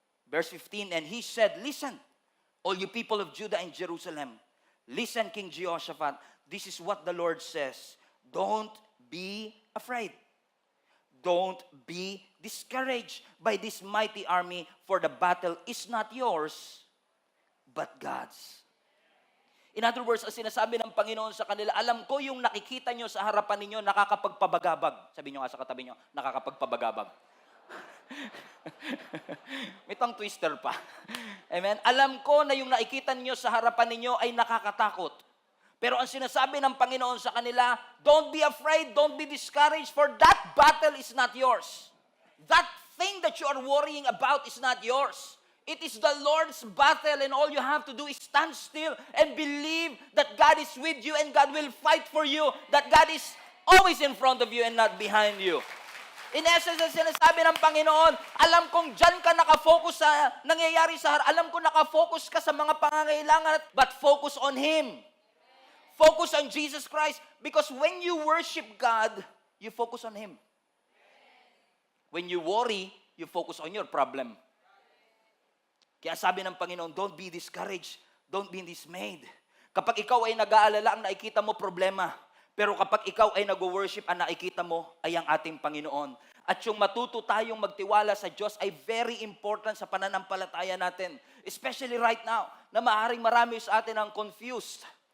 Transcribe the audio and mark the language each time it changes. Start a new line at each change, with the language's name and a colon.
English: Verse 15, and he said, listen, all you people of Judah and Jerusalem, listen, King Jehoshaphat, this is what the Lord says. Don't be afraid. Don't be discouraged by this mighty army, for the battle is not yours, but God's. In other words,
Filipino: ang sinasabi ng Panginoon sa kanila, alam ko yung nakikita nyo sa harapan ninyo, nakakapagpabagabag. Sabi nyo nga sa katabi nyo, nakakapagpabagabag. May tongue twister pa. Amen? Alam ko na yung nakikita nyo sa harapan ninyo ay nakakatakot. Pero ang sinasabi ng Panginoon sa kanila,
English: don't be afraid, don't be discouraged, for that battle is not yours. That thing that you are worrying about is not yours. It is the Lord's battle, and all you have to do is stand still and believe that God is with you and God will fight for you, that God is always in front of you and not behind you.
Filipino: In essence, ang sinasabi ng Panginoon, alam kong dyan ka nakafocus sa nangyayari sa harap. Alam ko nakafocus ka sa mga pangangailangan,
English: but focus on Him. Focus on Jesus Christ. Because when you worship God, you focus on Him. When you worry, you focus on your problem.
Filipino: Kaya sabi ng Panginoon,
English: don't be discouraged. Don't be dismayed.
Filipino: Kapag ikaw ay nag-aalala, ang nakikita mo problema. Pero kapag ikaw ay nag-worship, ang nakikita mo ay ang ating Panginoon. At yung matuto tayong magtiwala sa Diyos ay very important sa pananampalataya natin.
English: Especially right now,
Filipino: na maaaring marami sa atin ang confused.